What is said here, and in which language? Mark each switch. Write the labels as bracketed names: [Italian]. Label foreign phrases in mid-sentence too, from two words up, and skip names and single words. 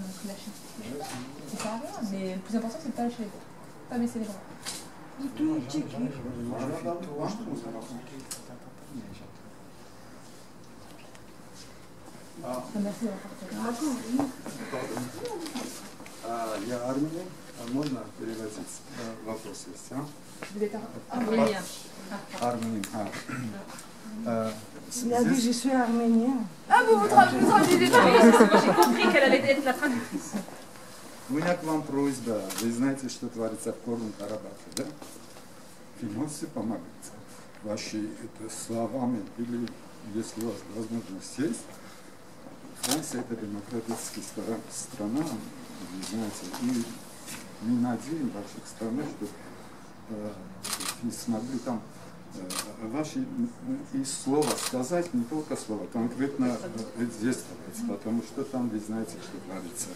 [French] Donc lâchez. Ça sert à rien. Mais le plus important, c'est de ne pas lâcher les bras. Pas baisser les bras. Merci d'avoir partagé. [Russian] Я армянин, можно переводить вопрос есть, а? [French] Vous êtes arménien. [Russian] Армянин, [French] Il a dit je suis arménien. Ah, vous traduisez pas, j'ai compris qu'elle allait être la traductrice. [Russian] У меня к вам просьба. Вы знаете, что творится в Горном Карабахе, да? Вы можете помогать вашими словами или, если у вас возможность есть, Франция это демократическая страна, вы знаете, и мы надеемся в ваших странах, что вы смогли там ваши и слова сказать, не только слова, конкретно действовать, потому что там вы знаете, что творится.